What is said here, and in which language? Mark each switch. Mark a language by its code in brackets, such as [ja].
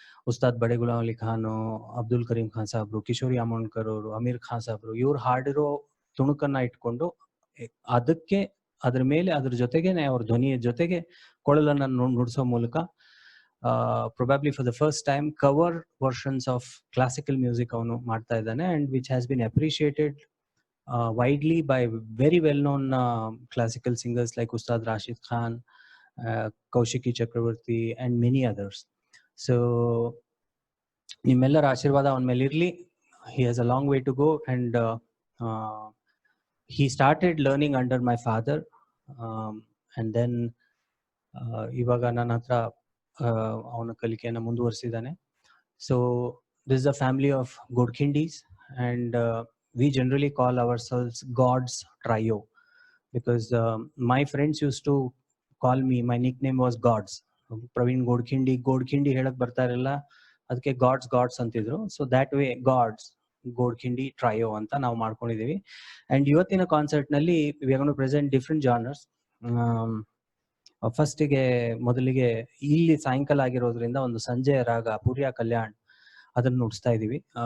[kn] Ustad Bade Ghulam Ali Khan, Abdul Karim Khan Sabru, Kishori Amonkar ಅವರು, ಅಮೀರ್ ಖಾನ್ ಸಾಬ್ರು, ಇವ್ರು ಹಾಡಿರೋ ತುಣುಕನ್ನ ಇಟ್ಕೊಂಡು ಅದಕ್ಕೆ ಅದ್ರ ಮೇಲೆ ಅದ್ರ ಜೊತೆಗೇನೆ ಅವ್ರ ಧ್ವನಿಯ ಜೊತೆಗೆ ಕೊಳಲನ್ನ ನುಡಿಸೋ ಮೂಲಕ [en] probably for the first time cover versions of classical music [kn] ಅವನು ಮಾಡ್ತಾ ಇದ್ದಾನೆ, [en] and which has been appreciated widely by very well known classical singers like Ustad Rashid Khan, Kaushiki Chakravarti, and many others. [kn] So ನಿಮ್ಮೆಲ್ಲರ ಆಶೀರ್ವಾದ ಅವನ ಮೇಲೆ ಇರಲಿ. [en] He has a long way to go, and he started learning under my father, and then [kn] ಇವಾಗ ನನ್ನ ಹತ್ರ ಅವನ ಕಲಿಕೆಯನ್ನು ಮುಂದುವರಿಸಿದ್ದಾನೆ. [en] So this is a family of Godkhindis, and we generally call ourselves God's Trio, because my friends used to call me, my nickname was Gods. [kn] Praveen Godkhindi ಹೇಳಕ್ ಬರ್ತಾ ಇರಲಿಲ್ಲ, ಅದಕ್ಕೆ God's ಅಂತಿದ್ರು. [en] so that way [kn] God's Godkhindi trio ಅಂತ ನಾವು ಮಾಡ್ಕೊಂಡಿದೀವಿ. [en] and [kn] ಇವತ್ತಿನ concert ನಲ್ಲಿ [en] We are gonna present different genres. [kn] ಫಸ್ಟಿಗೆ ಮೊದಲಿಗೆ ಇಲ್ಲಿ ಸಾಯಂಕಾಲ ಆಗಿರೋದ್ರಿಂದ ಒಂದು ಸಂಜೆಯ ರಾಗ ಪೂರ್ಯ ಕಲ್ಯಾಣ್ ಅದನ್ನು ನುಡಿಸ್ತಾ ಇದೀವಿ.